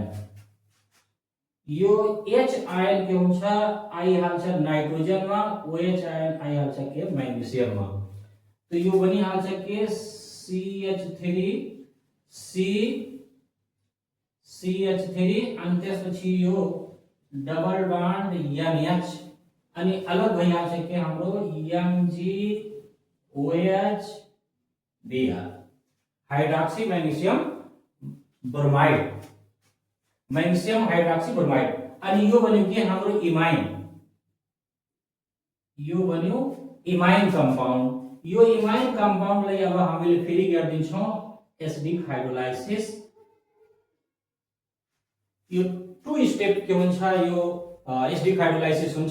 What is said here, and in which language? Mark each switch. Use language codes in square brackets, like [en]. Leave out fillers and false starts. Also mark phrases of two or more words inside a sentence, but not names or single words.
[ne] यो H आयन के हुन्छ आइहाल्छ नाइट्रोजनमा, OH आयन आइहाल्छ के मैग्नेशियममा। तो यो बनिहाल्छ के CH3 अनि त्यसपछि यो [en] double bond [ne] NH अनि अलग भइहाल्छ के हाम्रो MgOH Br [en] hydroxy magnesium bromide, magnesium hydroxy bromide. [ne] अनि यो बन्यो के हाम्रो इमाइन, यो बन्यो [en] imine compound. [ne] यो इमाइन कम्पाउन्डलाई अब हामीले फेरि गर्दिन्छौं [en] acidic hydrolysis. [ne] यो [en] two step [ne] के हुन्छ यो [en] acidic hydrolysis [ne] हुन्छ।